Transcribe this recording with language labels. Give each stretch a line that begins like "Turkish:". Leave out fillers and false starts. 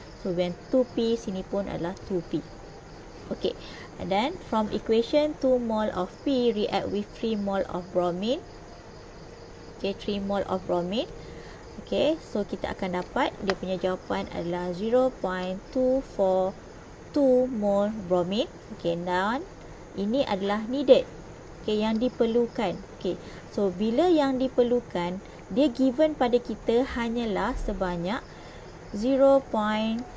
English: So when
Malay: 2P, sini pun adalah 2P.
English: Okay, and then from equation 2 mole of P react with 3 mole of bromine. Okay, 3 mole of bromine.
Malay: Okay, so kita akan dapat dia punya jawapan adalah 0.242 mole bromine. Okay, dan ini adalah needed. Okay, yang diperlukan. Okay, so bila yang diperlukan, dia given pada kita hanyalah sebanyak 0.219.